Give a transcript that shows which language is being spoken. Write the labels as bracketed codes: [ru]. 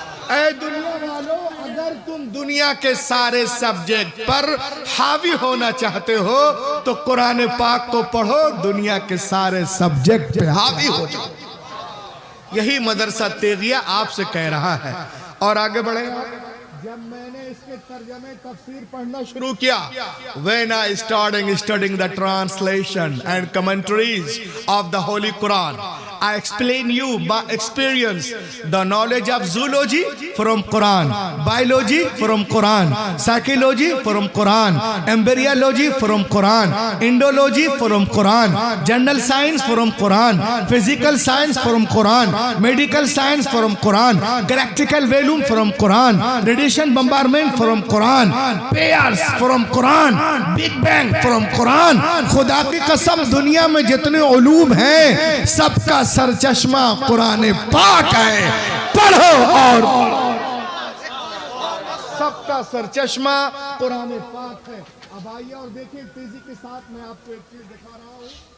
[hi] ऐ दुनिया वालों, अगर तुम दुनिया के सारे सब्जेक्ट पर हावी होना चाहते हो तो कुरान पाक को पढ़ो, दुनिया के सारे सब्जेक्ट पे हावी हो जाओ। यही मदरसा तेगिया आपसे कह रहा है। और आगे बढ़े, जब मैंने इसके तर्जमे तफसीर पढ़ना शुरू किया, [en] when I started studying the translation and commentaries of the Holy Quran, I explain you by experience the knowledge of zoology from Quran, biology from Quran, psychology from Quran, embryology from Quran, Indology from Quran, general science from Quran, physical science from Quran, medical science from Quran, galactical volume from Quran, radiation bombardment from Quran, pairs from Quran, Big Bang from Quran। [hi] खुदा की कसम, दुनिया में जितने उलूम हैं सबका सरचश्मा कुरान पाक है। पढ़ो और सबका सरचश्मा कुरान पाक है। अब आइए और देखिए तेजी के साथ मैं आपको एक चीज दिखा रहा हूं।